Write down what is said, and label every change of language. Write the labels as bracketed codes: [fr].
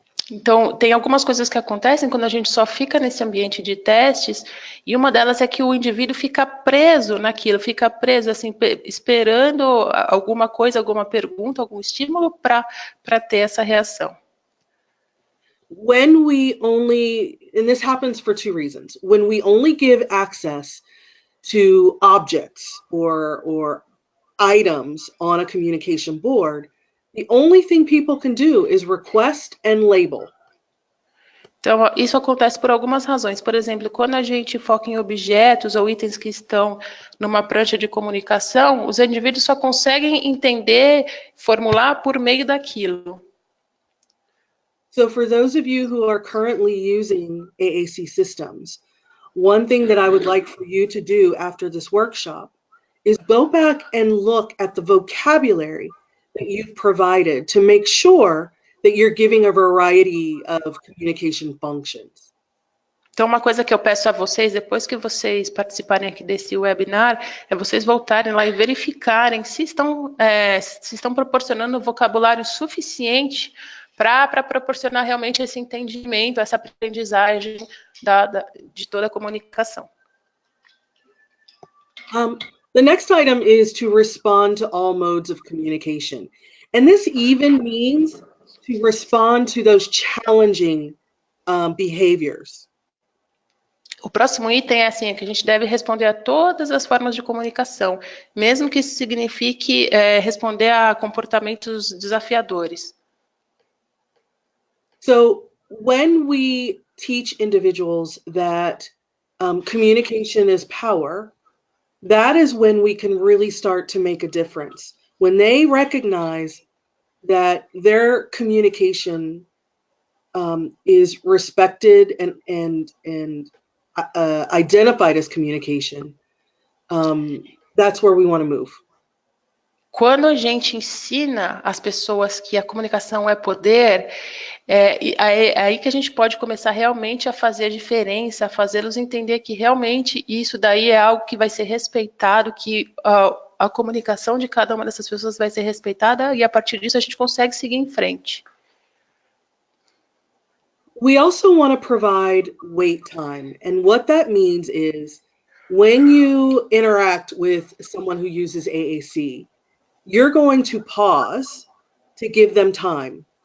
[pt] Então, tem algumas coisas que acontecem quando a gente só fica nesse ambiente de testes, e uma delas é que o indivíduo fica preso naquilo, fica preso, assim, esperando alguma coisa, alguma pergunta, algum estímulo para ter essa reação. [en] When we only, and this happens for two reasons, when we only give access to objects or items on a communication board, the only thing people can do is request and label. [pt] Então, isso acontece por algumas razões. Por exemplo, quando a gente foca em objetos ou itens que estão numa prancha de comunicação, os indivíduos só conseguem entender, formular por meio daquilo. [en] So for those of you who are currently using AAC systems, one thing that I would like for you to do after this workshop is go back and look at the vocabulary that you've provided to make sure that you're giving a variety of communication functions. [pt] Então, uma coisa que eu peço a vocês, depois que vocês participarem aqui desse webinar, é vocês voltarem lá e verificarem se estão proporcionando vocabulário suficiente para proporcionar realmente esse entendimento, essa aprendizagem de toda a comunicação. [en] The next item is to respond to all modes of communication. And this even means to respond to those challenging behaviors. [pt] O próximo item é assim, que a gente deve responder a todas as formas de comunicação, mesmo que isso signifique responder a comportamentos desafiadores. [en] So when we teach individuals that communication is power, that is when we can really start to make a difference. When they recognize that their communication is respected and identified as communication, that's where we want to move. [pt] Quando a gente ensina as pessoas que a comunicação é poder, é aí que a gente pode começar realmente a fazer a diferença, a fazê-los entender que realmente isso daí é algo que vai ser respeitado, que a comunicação de cada uma dessas pessoas vai ser respeitada e a partir disso a gente consegue seguir em frente. [en] We also want to provide wait time, and what that means is when you interact with someone who uses AAC, you're going to pause to give them time.